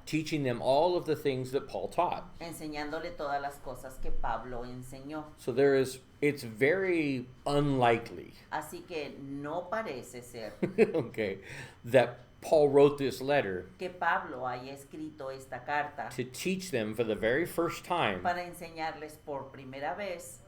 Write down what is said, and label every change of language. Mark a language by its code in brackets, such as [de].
[en] teaching them all of the things that Paul taught. [es] enseñándole todas las cosas que Pablo enseñó. [en] So it's very unlikely, [es] Así que no parece ser [en] okay, that Paul wrote this letter [es] que Pablo haya escrito esta carta [en] to teach them for the very first time [es] para enseñarles por primera vez